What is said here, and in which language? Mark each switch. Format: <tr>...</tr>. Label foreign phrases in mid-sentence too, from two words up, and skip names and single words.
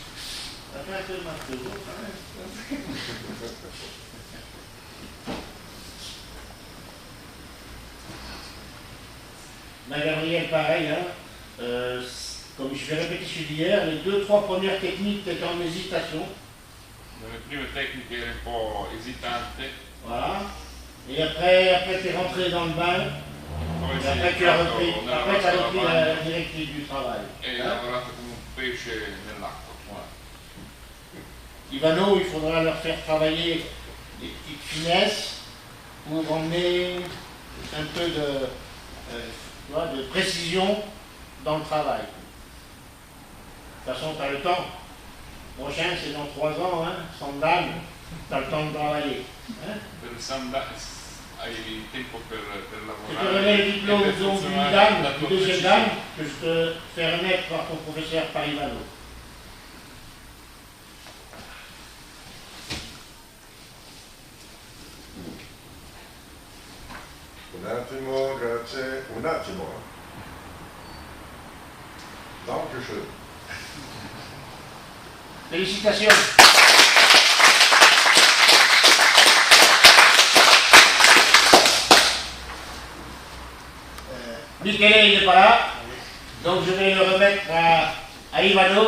<fr>Ça fait un peu marteau, quand même. Ben, Gabriel, pareil, hein. Comme je vais répéter celui d'hier, les 2-3 premières techniques étaient en hésitation.</fr> <it>Nelle prime tecniche era un po' esitante,</it> <fr>Voilà. Et après tu es rentré dans le bain.</fr> <it>poi</it> <fr>Et</fr> <it>si</it> <fr>après,</fr> <it>è</it> <fr>tu as</fr> <it>entrato</it> <fr>repris,</fr> <it>nella</it> <fr>après, tu as</fr> <it>vasca da</it> <fr>repris</fr> <it>bagno</it> <fr>la directive du travail.</fr> <it>e</it> <fr>Hein?</fr> <it>lavorato come un pesce nell'acqua.</it> <fr>Voilà. Ivano, il faudra leur faire travailler des petites finesses pour emmener un peu tu vois, de précision dans le travail. De toute façon, tu as le temps. Prochain, c'est dans 3 ans, hein, Sandal, tu as le temps de travailler. Hein?</fr> <it>Per il hai tempo per</it> <fr>Je te</fr> <it>lavorare</it> <fr>remets le</fr> <it>e</it> <fr>diplôme</fr> <it>per</it> <fr>donc, du</fr> <it>funzionare</it> <fr>dame,</fr> <it>la</it> <fr>du</fr> <it>tua</it> <fr>deuxième</fr> <it>precisione.</it> <fr>dame, que je te fais remettre par ton professeur par Ivano.</fr> <it>Un attimo, grazie. Un attimo.</it> <de>Dankeschön.</de> <fr>Félicitations. Michele, il n'est pas là, donc je vais le remettre à Ivano.</fr>